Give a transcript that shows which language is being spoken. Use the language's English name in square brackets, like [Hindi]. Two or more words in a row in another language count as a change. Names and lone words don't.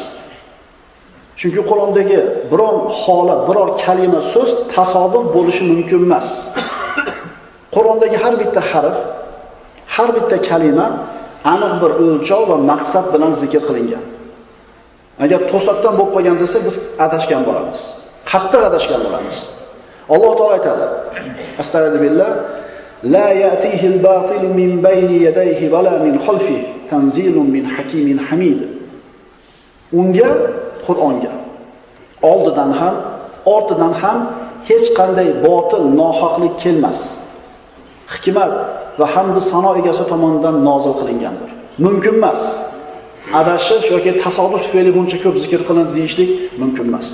[Uzbek] Chunki Qur'ondagi biror holat, biror kalima, so'z tasodif bo'lishi mumkin emas. Qur'ondagi har bitta harf, har bitta kalima aniq bir o'lchov va maqsad bilan zikr qilingan. Agar to'satdan bo'lib qolgan desa, biz adashgan bo'lamiz. Qattiq adashgan bo'lamiz. Alloh taolo aytadi: [Arabic] أستغفر الله، لا يأتيه الباطل من بين يديه ولا من خلفه، تنزيل من حكيم حميد. [Uzbek] Unga, Qur'onga oldidan ham, ortidan ham hech qanday botil, nohaqlik kelmas. Hikmat va hamd sano egasi tomonidan nozil qilingandir. Mumkin emas. Adashish yoki tasodif tufayli buncha ko'p zikr qilindi deyishlik mumkin emas.